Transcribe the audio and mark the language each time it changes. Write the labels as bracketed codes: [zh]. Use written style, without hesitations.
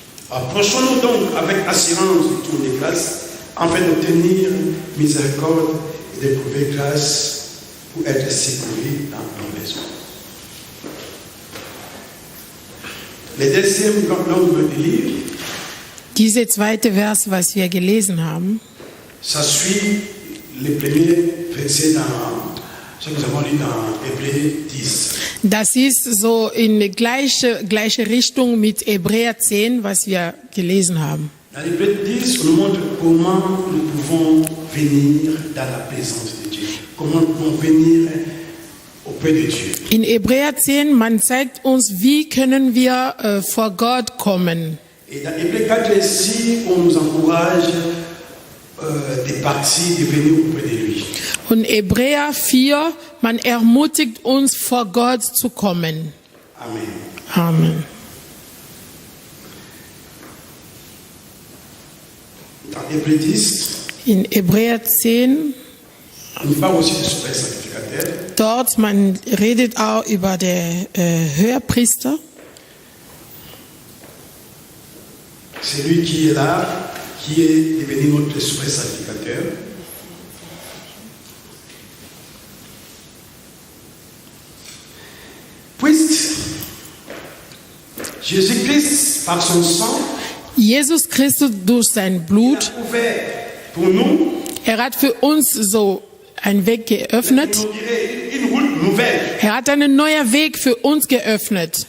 [fr] Approchons-nous donc avec assurance du trône de grâce, afin d'obtenir miséricorde et d'éprouver grâce pour être secouru dans nos besoins. Le deuxième langue de livre, [de] Diese zweite Vers, was wir gelesen haben, [fr] ça suit les premiers versets dans ce que nous avons lu dans Hébreux 10. [de] das ist so in gleiche Richtung mit Hebräer 10, was wir gelesen haben. [fr] Dans Hébreux 10, on nous montre comment nous pouvons venir dans la présence de Dieu. Comment nous pouvons venir auprès de Dieu. [de] In Hebräer 10, man zeigt uns, wie können wir vor Gott kommen. [fr] Et dans Hébreux 4 ici, on nous encourage de partir, de venir auprès de lui. [de] Und Hebräer 4, man ermutigt uns, vor Gott zu kommen. [fr] Amen. Amen. Dans Hébreux 10, [de] In Hebräer 10, [fr] on nous parle aussi du souverain sacrificateur. [de] dort man redet auch über den Höherpriester. [fr] C'est lui qui est là, qui est devenu notre souverain sacrificateur. Puisque Jésus-Christ, par son sang, [de] Jesus Christus durch sein [fr] il [de] Blut, [fr] a ouvert pour nous [de] hat für uns so einen Weg geöffnet. [fr] une route nouvelle. [de] Hat einen neuen Weg für uns geöffnet.